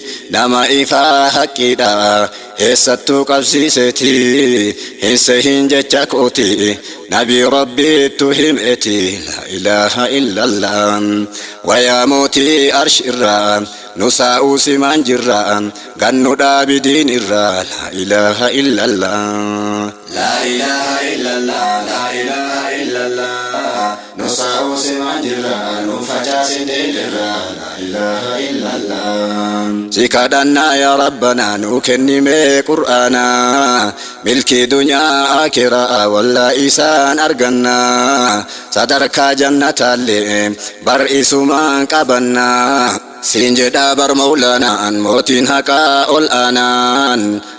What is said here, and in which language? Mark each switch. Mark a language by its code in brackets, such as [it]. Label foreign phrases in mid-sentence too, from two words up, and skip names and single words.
[om] Nama ifaa haqqiidha eessattuu qabsiiseeti. Hin sehin jecha kooti Nabii Rabbiittu him'eeti. [ar] لا إله إلا الله. [om] Wayaa mootii arsh irraa nu saa'uu simaan jirra. Gannu dhaabi diin irraa, [ar] لا إله إلا الله. لا إله إلا الله، لا إله إلا الله. [om] Nusa usiman jirra, nu facaasi diin irra, [ar] لا إله إلا الله. [om] Si kadhannaa yaa Rabbanaa, nu kennime Qur'aana. Milkii dunyaa akiraa, walla isaan arganna. Sadarkaa jannataallee bar isumaan qabanna. Siin jedhaa bar Mawlaanaan, mootiin haqaa ol aanaan.